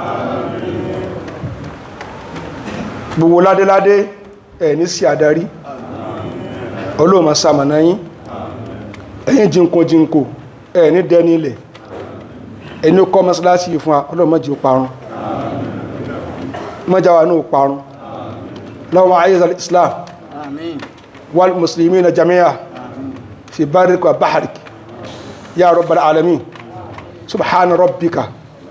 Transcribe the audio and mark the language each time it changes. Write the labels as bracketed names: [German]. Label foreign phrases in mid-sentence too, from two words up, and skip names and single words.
[Yoruba] Gbogbo ládéládé ẹ̀ ní sí àdarí. Ọlọ́run má ṣamọ̀nà yín. Ẹ̀yin jínkò ẹ̀ ní dẹni ilẹ̀. Ẹni ó kọ́ mọ́sálásí fún wa, Ọlọ́run má jẹ́ ó parun. Má jẹ́ wa náà ó parun. [Arabic] اللهم أعز الإسلام والمسلمين جميعا في برك وبحرك يا رب العالمين. سبحان ربك